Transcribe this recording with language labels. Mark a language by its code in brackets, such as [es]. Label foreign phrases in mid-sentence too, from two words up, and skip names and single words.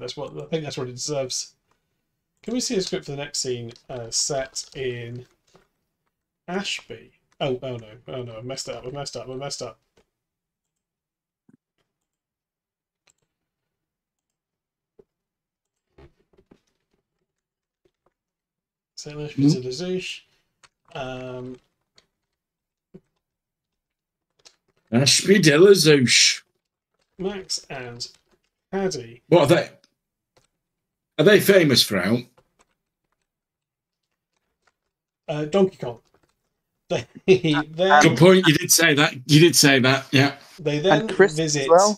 [en] I think that's what it deserves. Can we see a script for the next scene set in Ashby? Oh no! I messed up. So Ashby to the Zoosh. Ashby de la Zouche. Max and Paddy. What are they? Are they famous for out? Donkey Kong. Good point. You did say that. Yeah. They then visit. Well.